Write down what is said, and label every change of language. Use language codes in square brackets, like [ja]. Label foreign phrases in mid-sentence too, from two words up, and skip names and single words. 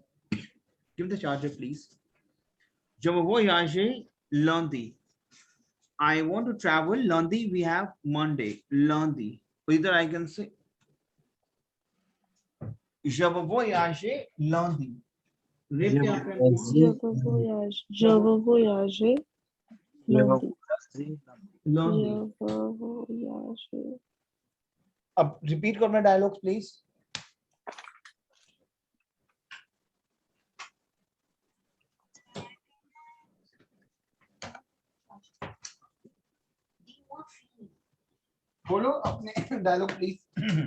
[en] Give the charger please. [fr] Je veux voyager lundi. [en] I want to travel lundi, we have Monday, lundi. Either I can say [fr] je veux voyager lundi. [hi] Read क्या आपने बोला? [fr] Je veux voyager lundi. lundi. Je veux voyager. [hi] अब रिपीट करना [en] dialogues please. [hi] बोलो अपने [en] dialogue please.